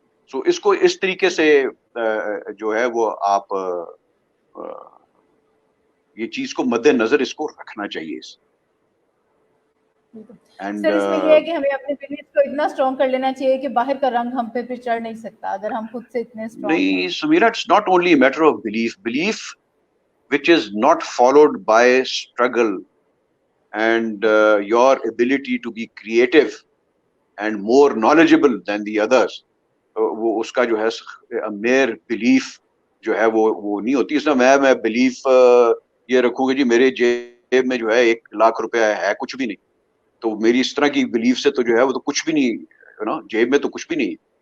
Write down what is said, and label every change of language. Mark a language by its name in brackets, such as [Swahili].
[Urdu] سو اس کو اس طریقے سے جو ہے وہ آپ یہ چیز کو مد نظر اس کو رکھنا چاہیے. سر اس میں یہ ہے کہ ہمیں اپنے بلیف کو اتنا اسٹرانگ کر لینا چاہیے کہ باہر کا رنگ ہم پہ پھر چڑھ نہیں سکتا اگر ہم خود سے اتنے اسٹرانگ ہیں. [English] نہیں Samira, it's not only matter of belief which is not followed by struggle and your ability to be creative and more knowledgeable than the others. [Urdu] وہ اس کا جو ہے mere belief جو ہے وہ نہیں ہوتی. اس میں میں belief یہ رکھوں گا جی میرے جیب میں جو ہے 1,00,000 روپے ہے کچھ بھی نہیں, تو میری اس طرح کی belief سے تو جو ہے وہ تو کچھ بھی نہیں, جیب میں تو کچھ بھی نہیں.